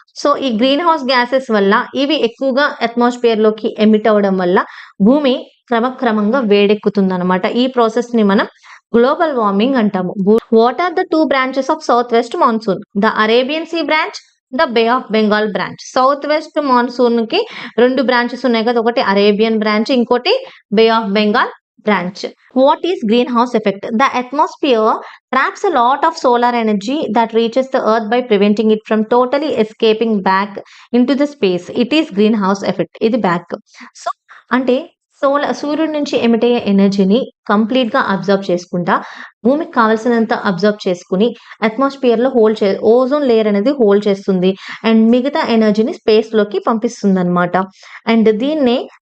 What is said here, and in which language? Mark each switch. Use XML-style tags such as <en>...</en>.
<te>So ఈ green house gases వల్ల ఇవి ఎక్కువగా అట్మాస్ఫియర్ లోకి ఎమిట్ అవ్వడం వల్ల భూమి క్రమక్రమంగా వేడెక్కుతుంది అనమాట. ఈ ప్రాసెస్ ని మనం గ్లోబల్ వార్మింగ్ అంటాము.</te> <en>What are the 2 branches of south west monsoon? The Arabian sea branch, the bay of Bengal branch.</en> <te>South west monsoon కి 2 బ్రాంచెస్ ఉన్నాయి కదా, ఒకటి అరేబియన్ బ్రాంచ్, ఇంకోటి బే of Bengal branch.</te> <en>What is greenhouse effect? The atmosphere traps a lot of solar energy that reaches the earth by preventing it from totally escaping back into the space. It is greenhouse effect.</en> <te>ఇది back. So అంటే సూర్యుడి నుంచి emit అయ్యే ఎనర్జీని complete గా observe చేసుకుంటా భూమికి కావాల్సినంత అబ్జర్వ్ చేసుకుని అట్మాస్ఫియర్ లో ఓజోన్ లేయర్ అనేది హోల్డ్ చేస్తుంది అండ్ మిగతా ఎనర్జీని స్పేస్ లోకి పంపిస్తుంది అనమాట. అండ్ దీన్నే</te>